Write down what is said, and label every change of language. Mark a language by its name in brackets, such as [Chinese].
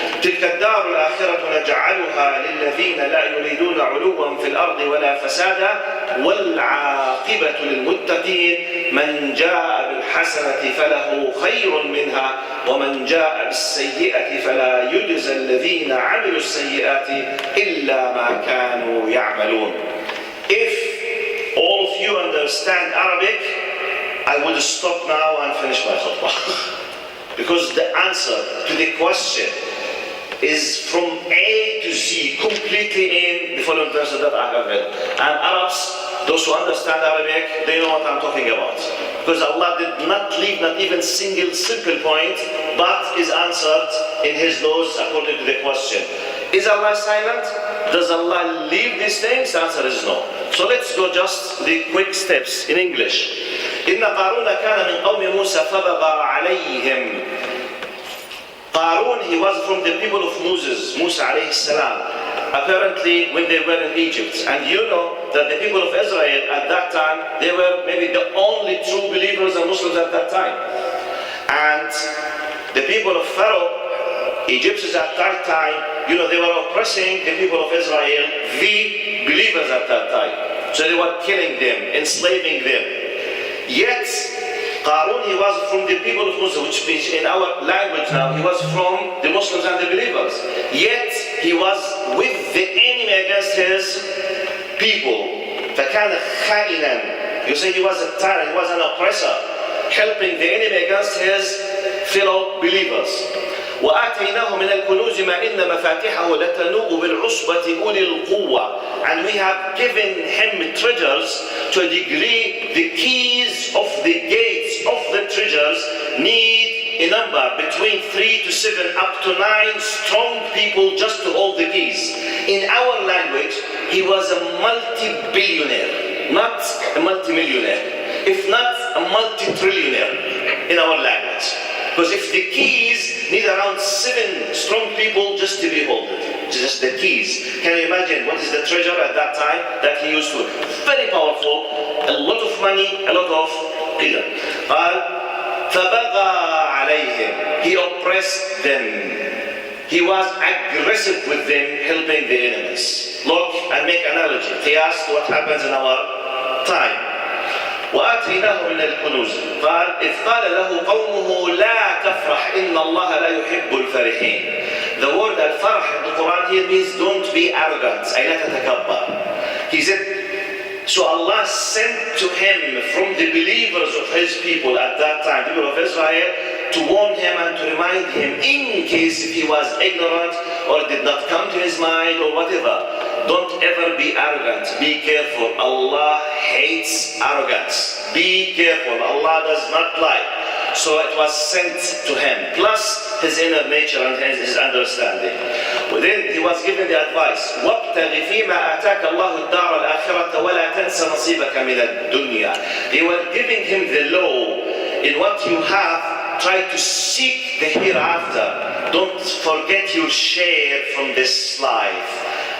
[Arabic] تلك الدار الآخرة نجعلها للذين لا يريدون علوا في الأرض ولا فسادا والعاقبة للمتقين من جاء بالحسنة فله خير منها ومن جاء بالسيئة فلا يجزى الذين عملوا السيئات إلا ما كانوا يعملون. [English] If all of you understand Arabic, I will stop now and finish my khutbah. Because the answer to the question is from A to Z completely in the following verses that I have read. And Arabs, those who understand Arabic, they know what I'm talking about. Because Allah did not leave not even single simple point, but is answered in His laws according to the question. Is Allah silent? Does Allah leave these things? The answer is no. So let's go just the quick steps in English. [Arabic] إن قارون كان من قوم موسى فبغى عليهم. [English] Qaroon, he was from the people of Moses, Musa alayhi salam. Apparently when they were in Egypt. And you know that the people of Israel at that time, they were maybe the only true believers and Muslims at that time. And the people of Pharaoh, Egyptians at that time, you know, they were oppressing the people of Israel, the believers at that time. So they were killing them, enslaving them. Yet, Qaroon, he was from the people of Muslims, which means in our language now, he was from the Muslims and the believers. Yet, he was with the enemy against his people. [Arabic] فَكَانَ خَائِنًا. [English] You say he was a tyrant, he was an oppressor, helping the enemy against his fellow believers. [Arabic] وآتيناه من الكنوز ما إن مفاتحه لتنوء بالعصبة أولي القوة. [English] And we have given him treasures to a degree the keys of the gates of the treasures need a number between 3 to 7 up to 9 strong people just to hold the keys. In our language, he was a multi-billionaire, not a multi-millionaire, if not a multi-trillionaire in our language. Because if the keys need around 7 strong people just to be holded, just the keys. Can you imagine what is the treasure at that time that he used to? Very powerful, a lot of money, a lot of qidam. [Arabic] فَبَغَى عَلَيْهِمْ. [English] He oppressed them. He was aggressive with them, helping the enemies. Look and make analogy. قياس to what happens in our time. [Arabic] وآتيناه من الكنوز قال إذ قال له قومه لا تفرح إن الله لا يحب الفرحين. [English] The word al-farh in the Quran here means don't be arrogant. [Arabic] أي لا تتكبر. [English] He said, so Allah sent to him from the believers of his people at that time, people of Israel, to warn him and to remind him in case if he was ignorant or did not come to his mind or whatever. Don't ever be arrogant. Be careful. Allah hates arrogance. Be careful. Allah does not lie. So it was sent to him, plus his inner nature and his understanding. Then he was given the advice, [Arabic] وَابْتَغِ فِيمَا آتَاكَ اللَّهُ الدَّارَ الْآخِرَةَ وَلَا تَنْسَ نَصِيبَكَ مِنَ الدُّنْيَا. [English] They were giving him the law. In what you have, try to seek the hereafter. Don't forget your share from this life.